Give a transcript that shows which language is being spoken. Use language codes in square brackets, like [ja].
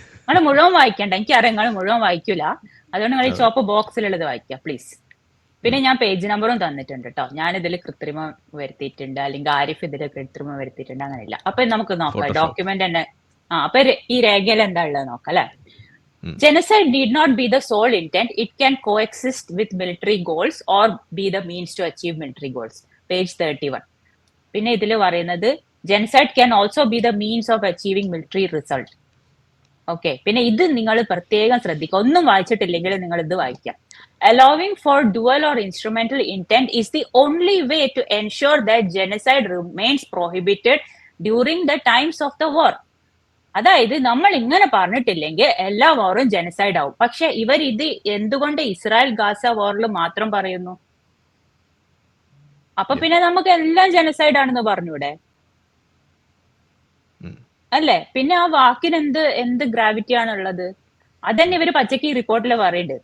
[ml] നിങ്ങൾ മുഴുവൻ വായിക്കണ്ട, എനിക്കറിയാം നിങ്ങൾ മുഴുവൻ വായിക്കൂല, അതുകൊണ്ട് നിങ്ങൾ ചോപ്പ് ബോക്സിലുള്ളത് വായിക്കാം പ്ലീസ്. പിന്നെ ഞാൻ പേജ് നമ്പറും തന്നിട്ടുണ്ട് കേട്ടോ. ഞാൻ ഇതിൽ കൃത്രിമം വരുത്തിയിട്ടുണ്ട്, അല്ലെങ്കിൽ ആരിഫ് ഇതിൽ കൃത്രിമം വരുത്തിയിട്ടുണ്ട്, അങ്ങനെയില്ല. അപ്പൊ നമുക്ക് നോക്കാം ഡോക്യുമെന്റ് തന്നെ. അപ്പൊ ഈ രേഖയിൽ എന്താ ഉള്ളത് നോക്കാം അല്ലെ. [en] Genocide need not be the sole intent. It can coexist with military goals or be the means to achieve military goals. Page 31. [ml] പിന്നെ ഇതിൽ പറയുന്നത് [en] genocide can also be the means of achieving military result. [ml] Okay, പിന്നെ ഇത് നിങ്ങൾ പ്രത്യേകം ശ്രദ്ധിക്കുക. ഒന്നും വായിച്ചിട്ടില്ലെങ്കിൽ നിങ്ങൾ ഇത് വായിക്കാം. [en] Allowing for dual or instrumental intent is the only way to ensure that genocide remains prohibited during the times of the war. [ml] അതായത് നമ്മൾ ഇങ്ങനെ പറഞ്ഞിട്ടില്ലെങ്കിൽ എല്ലാ വാറും ജനസൈഡ് ആവും. പക്ഷെ ഇവർ ഇത് എന്തുകൊണ്ട് ഇസ്രായേൽ ഗാസ വാറിൽ മാത്രം പറയുന്നു? അപ്പൊ പിന്നെ നമുക്ക് എല്ലാം ജനസൈഡ് ആണെന്ന് പറഞ്ഞൂടെ അല്ലേ? പിന്നെ ആ വാക്കിന് എന്ത് ഗ്രാവിറ്റി ആണുള്ളത്? അതന്നെ ഇവര് പച്ചക്ക് ഈ റിപ്പോർട്ടിൽ പറയുന്നുണ്ട്.